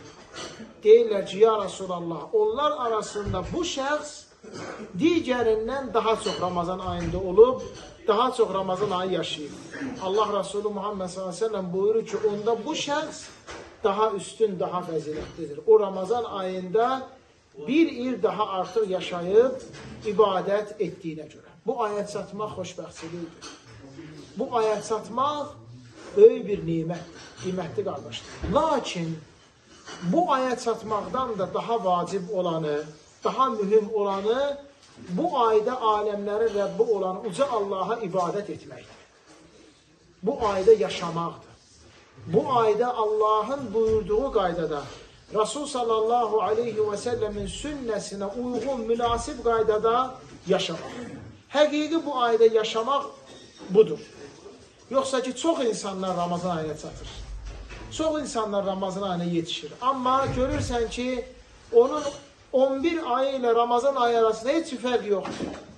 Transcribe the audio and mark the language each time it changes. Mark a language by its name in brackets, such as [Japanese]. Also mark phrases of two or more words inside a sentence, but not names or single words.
[Azerbaijani] Deyirlər ki, [Arabic] يا رسول الله, [Azerbaijani] onlar arasında bu şəxs digərindən daha çok Ramazan ayında olup, daha çok Ramazan ayı yaşayıb. Allah Resulü Muhammed [Arabic] صلى الله عليه وسلم [Azerbaijani] buyurur ki, onda bu şəxs daha üstün, daha faziletlidir. [Turkish] O Ramazan ayında bir il daha artık yaşayıp ibadet ettiğine göre. [Azerbaijani] Bu aya çatmaq xoşbəxtçilikdir. Bu aya çatmaq böyük bir nimət, qiymətli qardaşlar. Lakin bu aya çatmaqdan da daha vacib olanı, daha mühüm olanı bu ayda alemlerin Rabbi olan uca Allah'a ibadet etməkdir. Bu ayda yaşamaqdır. Bu ayda Allah'ın buyurduğu qaydada, Resul [Arabic] صلى الله عليه وسلم [Azerbaijani] sünnesine uygun, münasip qaydada yaşamaq. Həqiqi bu ayda yaşamaq budur. Yoxsa ki, çox insanlar Ramazan ayına çatır. Çox insanlar Ramazan ayına yetişir. Amma görürsən ki, onun 11 ayı ilə Ramazan ayı arasında heç bir fərq yoxdur.